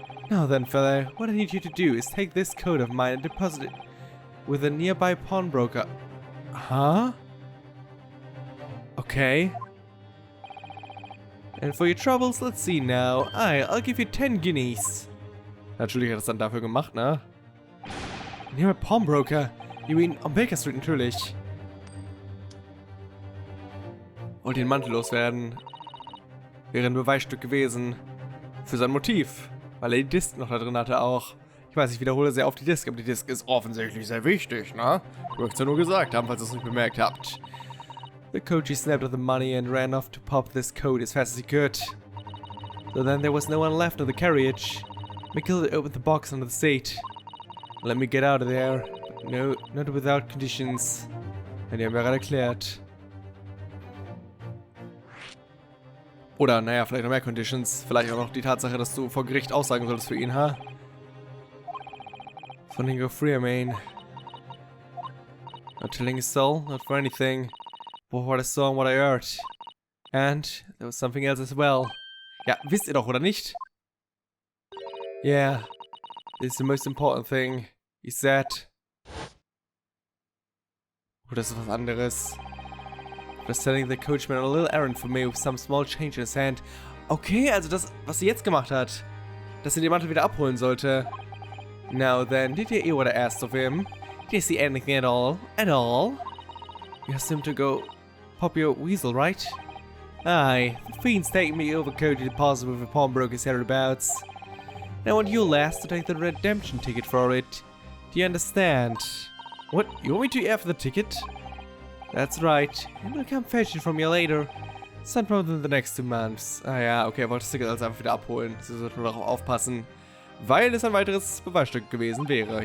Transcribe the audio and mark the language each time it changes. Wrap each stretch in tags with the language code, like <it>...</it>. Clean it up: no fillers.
<en>Now then, fella, what I need you to do is take this coat of mine and deposit it with a nearby pawnbroker. Huh? Okay. And for your troubles, let's see now. I'll give you 10 guineas.</en> <de>Natürlich hat er es dann dafür gemacht, ne?</de> <en>Nearby pawnbroker? You mean on Baker Street natürlich.</en> <de>Wollte den Mantel loswerden. Wäre ein Beweisstück gewesen. Für sein Motiv. Weil er die Disk noch da drin hatte auch. Ich weiß, ich wiederhole sehr oft die Disk, aber die Disk ist offensichtlich sehr wichtig, ne? Ich möchte es ja nur gesagt haben, falls ihr es nicht bemerkt habt.</de> <en>The coachee snapped at the money and ran off to pop this coat as fast as he could. So then there was no one left in the carriage. McGilded opened the box under the seat. Let me get out of there. But no, not without conditions.</en> <de>Und die haben wir gerade erklärt. Oder, naja, vielleicht noch mehr Conditions. Vielleicht auch noch die Tatsache, dass du vor Gericht aussagen solltest für ihn, ha?</de> <en>Running go free, I mean. Not telling a soul, not for anything. But what I saw and what I heard. And there was something else as well.</en> <de>Ja, wisst ihr doch, oder nicht?</de> <en>Yeah, this is the most important thing, he said.</en> <de>Oder ist das was anderes?</de> <en>Just sending the coachman on a little errand for me with some small change in his hand.</en> <de>Okay, also das, was sie jetzt gemacht hat. Dass sie den Mantel wieder abholen sollte.</de> <en>Now then, did you hear what I asked of him? Did you see anything at all? At all? You asked him to go pop your weasel, right? Aye, the fiend's taking me overcoat to deposit with a pawnbroker's hereabouts. And I want you last to take the redemption ticket for it. Do you understand? What? You want me to have the ticket? That's right. And we'll come fetch it from you later. Sometime within the next 2 months.</en> <de>Ah ja, okay, er wollte das Ticket also einfach wieder abholen. Sie sollten nur darauf aufpassen. Weil es ein weiteres Beweisstück gewesen wäre.</de>